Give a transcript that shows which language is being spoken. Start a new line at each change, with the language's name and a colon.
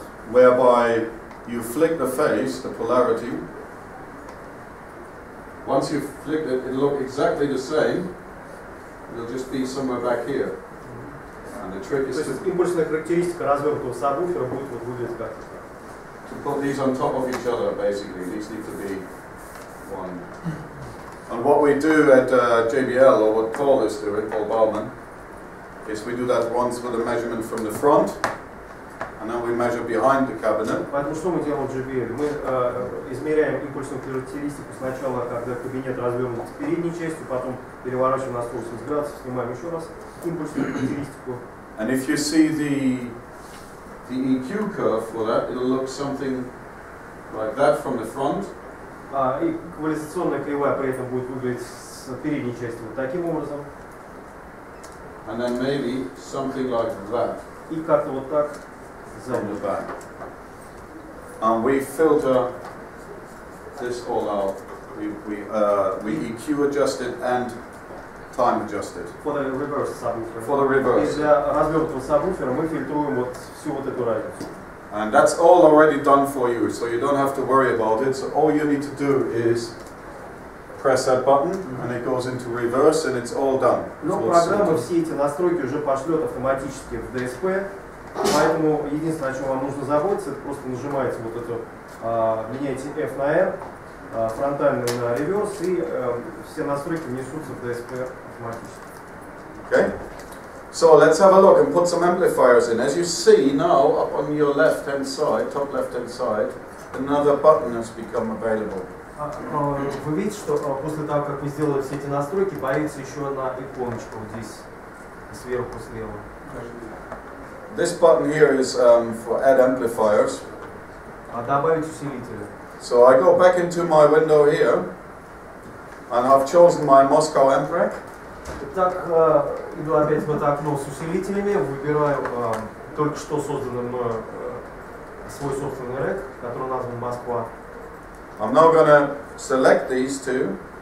English: whereby you flick the phase, the polarity. Once you've flicked it, it'll look exactly the same. It'll just be somewhere back here. And the trick is to
Russian: импульсная характеристика развернутого сабвуфера будет вот выглядеть как
English: to put these on top of each other, basically. These need to be one. And what we do at JBL, or what Paul is doing, Paul Baumann, is we do that once with a measurement from the front, and then we measure behind the cabinet.
Russian: Поэтому что мы делаем в JBL? Мы измеряем импульсную характеристику сначала, когда кабинет развернут с передней частью, потом переворачиваем на 180 градусов, снимаем еще раз импульсную характеристику.
English: And if you see the EQ curve for that, it'll look something like that from the front.
Russian: И эквализационная кривая при этом будет выглядеть с передней части вот таким образом.
English: And then maybe something like that.
Russian: И как-то вот так
English: from the back. And we filter this all out. We EQ adjust it and time adjusted. For the reverse subwoofer. For the reverse.
Russian: И для развернутого сабвуфера мы фильтруем вот всю вот эту разницу.
English: And that's all already done for you, so you don't have to worry about it. So all you need to do is press that button, and it goes into reverse, and it's all done.
Russian: Но программа все эти настройки уже пошлет автоматически в DSP, поэтому единственное, о чем вам нужно заботиться, это просто нажимаете вот эту, меняете F на R, фронтальный на реверс, и все настройки внесутся в DSP автоматически.
English: Okay. So let's have a look and put some amplifiers in. As you see now, up on your left-hand side, top left-hand side, another button has become available.
Russian: Вы видите, что после того, как вы сделали все эти настройки, появится еще одна иконочка вот здесь, сверху слева.
English: This button here is for add amplifiers.
Russian: Добавить усилители.
English: So I go back into my window here, and I've chosen my Moscow amp rack.
Russian: Итак, иду опять в это окно с усилителями, выбираю только что созданный мною свой собственный рэк, который назван Москва.
English: I'm now going to select these two.